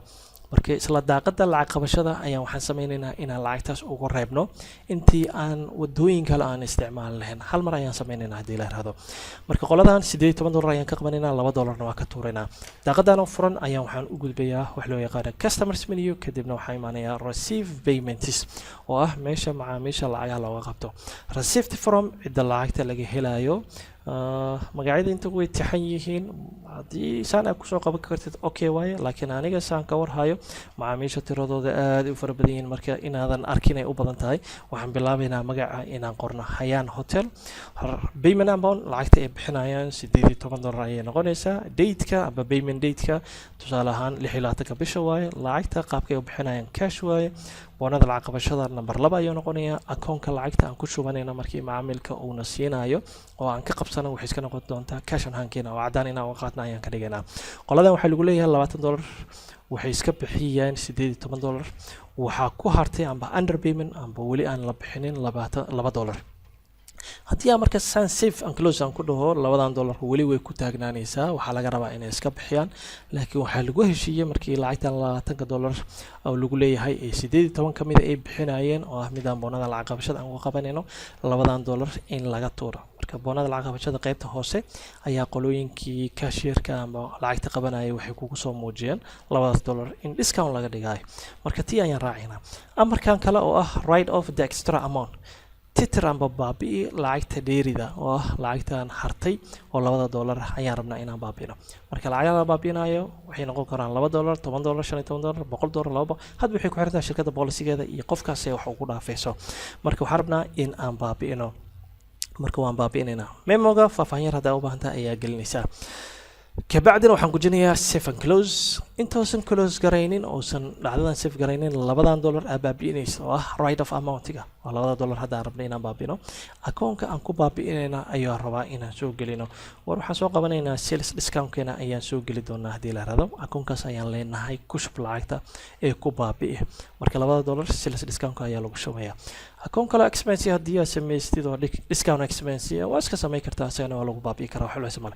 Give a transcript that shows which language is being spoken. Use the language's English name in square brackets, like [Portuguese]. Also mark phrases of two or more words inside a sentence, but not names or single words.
[Somali] marka isla daaqada lacag qabashada ayaan waxaan sameynaynaa inaan lacagtaas ugu reebno intii aan wadooyin kale aan isticmaal lahayn. hal mar ayaan sameynaynaa haddii la yiraahdo. marka qoladan $18 ayaan ka qabanaynaa, $2 waa ka tuuraynaa. daaqadan oo furan ayaan waxaan u gudbayaa wax loo yaqaan [English] customers menu [Somali] kadibna waxaan imaanayaa [English] receive payments [Somali] oo ah meesha macaamiisha lacagaha looga qabto. [English] received from [Somali] cidda lacagta laga helayo. magacyada inta way tixan yihiin haddii saan aad kusoo qaban kartid okay waaye, laakiin aniga saan ka warhayo macaamiisha tiradooda aad u fara badan yihiin marka inaadan arkin ay u badan tahay waxaan bilaabaynaa magaca inaan qorno Hayaan Hotel. [English] payment amount [Somali] lacagta ay bixinayaan $18 ayay noqonaysaa. date-ka aba [English] payment date- [Somali] ka tusaale ahaan 26 bisha waaye. lacagta qaabka ay u bixinayaan cash waaye. boonada lacag qabashada number 2 ayuu noqonayaa. akoonka lacagta aan ku shubanayna markii macaamilka uuna siinayo oo aan ka qabsano waxay iska noqon doontaa [English] cash on hand- [Somali] keena oo cadaan inaan uga qaadna ayaan ka dhigaynaa. qoladan waxaa lagu leeyahay $20 waxay iska bixiyeen $18. waxaa ku hartay amba underpayment amba weli aan la bixinin $2. haddii aan marka san [English] safe and close [Somali] aan ku dhaho $2 weli way ku taagnaanaysaa waxaa laga rabaa inay iska bixiyaan, laakiin waxaa lagu heshiiyey markii lacagtan $20 oo lagu leeyahay ee 18 ka mid ay bixinayeen oo ah midaan boonada lacag qabashada aan uga qabanayno $2 in laga tuuro. marka boonada lacag qabashada qaybta hoose ayaa qolooyinkii cashier-ka ama lacagta qabanayay waxay kugu soo muujiyeen $2 in discount laga dhigayo. marka tii ayaan raacinaa. amarkan kale oo ah [English] write off the extra amount [Somali] titir amba baabi'i lacagta dheerida oo ah lacagtan hartay oo $2 ayaan rabnaa inaan baabi'ino. marka lacagaha la baabi'inayo waxay noqon karaan $2, $10, $15, $100, $200 hadba waxay ku xirantahay shirkadda policy-geeda iyo qofkaas ay wax ugu dhaafayso. marka waxaan rabnaa in aan baabi'ino. marka waan baabi'inaynaa. memoga faahfaahin yar haddaa u baahan tahay ayaa gelinaysaa. kabacdina waxaan gujinayaa [English] save and close. [Somali] intoosan close garaynin oosan dhacdadan save garaynin $2 aa baabi'inaysa oo ah [English] write off amount- [Somali] ga oo $2 haddaan rabnay inaan baabi'ino. akoonka aan ku baabi'inayna ayaan rabaa inaan soo gelino. war waxaan soo qabanaynaa [English] sales discount- [Somali] keena ayaan soo geli doonaa haddii la yiraahdo. akoonkaas ayaan leenahay ku shub lacagta ee ku baabi'i. marka $2 [English] sales discount- [Somali] ka ayaa lagu shubayaa. akoon kale expense haddii aad samaystid oo [English] discount expense [Somali] waa iska samayn kartaa asagana waa lagu baabi'i karaa wax loo male.